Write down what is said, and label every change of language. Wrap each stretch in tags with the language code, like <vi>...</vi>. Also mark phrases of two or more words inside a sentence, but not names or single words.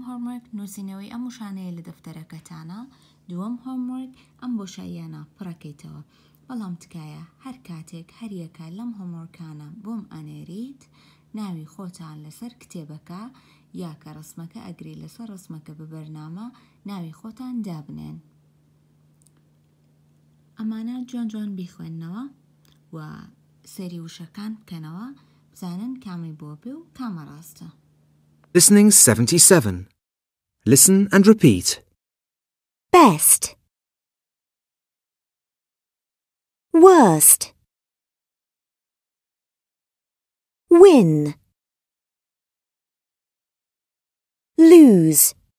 <ckb>هۆمۆرک نووسینەوەی ئەم موشانەیە لە دەفتەرەکەتانە دووەم هۆمۆرک ئەم بۆشاییانە پڕەکەیتەوە بەڵام تکایە هەر کاتێک هەریەکە لەم هۆمۆرکانە بۆم ئەنێریت ناوی خۆتان لەسەر کتێبەکە یا کە ڕسمەکە ئەگری لەسەر ڕسمەکە بە بەرنامە ناوی خۆتان دابنێن ئەمانە جوان جوان بیخوێننەوە و سەری وشەکان بکەنەوە بزانن کامی بۆ بێ و کامە ڕاستە.</ckb> <en>Listening 77. Listen and repeat. Best. Worst. Win. Lose.</en>